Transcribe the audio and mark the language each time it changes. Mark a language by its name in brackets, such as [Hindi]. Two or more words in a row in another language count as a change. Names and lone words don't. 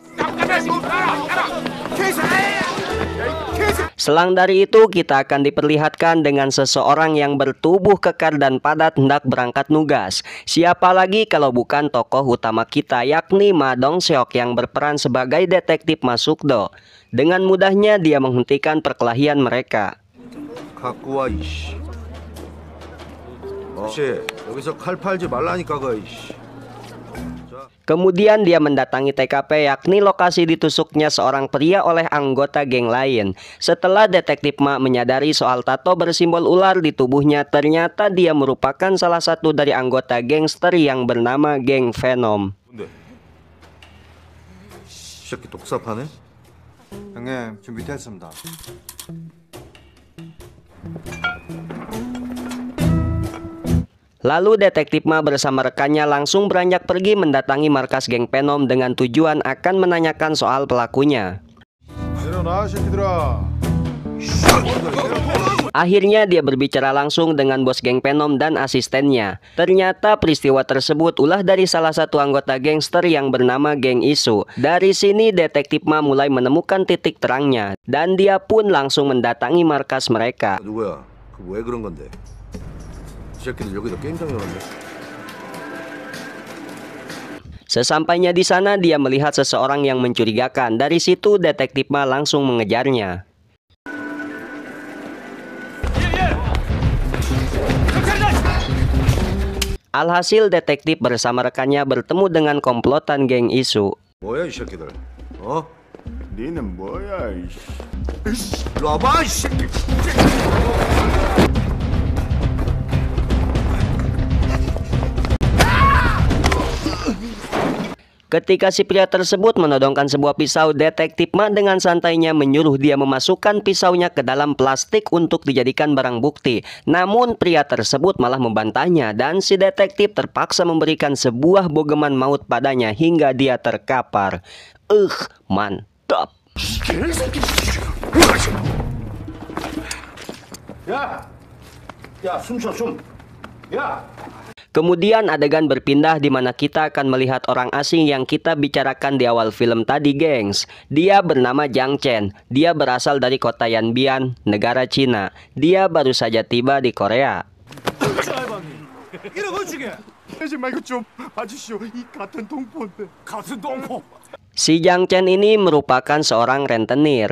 [Indonesian] Selang dari itu kita akan diperlihatkan dengan seseorang yang bertubuh kekar dan padat hendak berangkat nugas. Siapa lagi kalau bukan tokoh utama kita, yakni Ma Dong Seok yang berperan sebagai detektif Ma Suk-do. Dengan mudahnya dia menghentikan perkelahian mereka. [Korean] 갖고 와 이씨. 씨, 여기서 칼 팔지 말라니까 거 이씨. [Indonesian] Kemudian dia mendatangi TKP, yakni lokasi ditusuknya seorang pria oleh anggota geng lain. Setelah detektif Ma menyadari soal tato bersimbol ular di tubuhnya, ternyata dia merupakan salah satu dari anggota gangster yang bernama geng Venom. [Korean] 근데 새끼 독사파네? 형님 준비됐습니다. [Indonesian] Lalu detektif Ma bersama rekannya langsung beranjak pergi mendatangi markas geng Venom dengan tujuan akan menanyakan soal pelakunya. Akhirnya dia berbicara langsung dengan bos geng Venom dan asistennya. Ternyata peristiwa tersebut ulah dari salah satu anggota gangster yang bernama geng Isu. Dari sini detektif Ma mulai menemukan titik terangnya dan dia pun langsung mendatangi markas mereka. [Korean] 누구야? 그 왜 그런 건데? 이 새끼들 여기다 게임장 열었네. [Indonesian] Sesampainya di sana dia melihat seseorang yang mencurigakan. Dari situ detektif Ma langsung mengejarnya. Alhasil detektif bersama rekannya bertemu dengan komplotan geng Isu. [Korean] 뭐야 이 새끼들? 어? 니는 뭐야 이씨. 일로 와봐 이 새끼. [Indonesian] Ketika si pria tersebut menodongkan sebuah pisau, detektif Ma dengan santainya menyuruh dia memasukkan pisaunya ke dalam plastik untuk dijadikan barang bukti. Namun pria tersebut malah membantahnya dan si detektif terpaksa memberikan sebuah bogeman maut padanya hingga dia terkapar. Mantap. [Korean] 야, 숨 쉬어 숨. 야. [Indonesian] Kemudian adegan berpindah di mana kita akan melihat orang asing yang kita bicarakan di awal film tadi, gengs. Dia bernama Jiang Chen. Dia berasal dari kota Yanbian, negara Cina. Dia baru saja tiba di Korea. Si Jiang Chen ini merupakan seorang rentenir.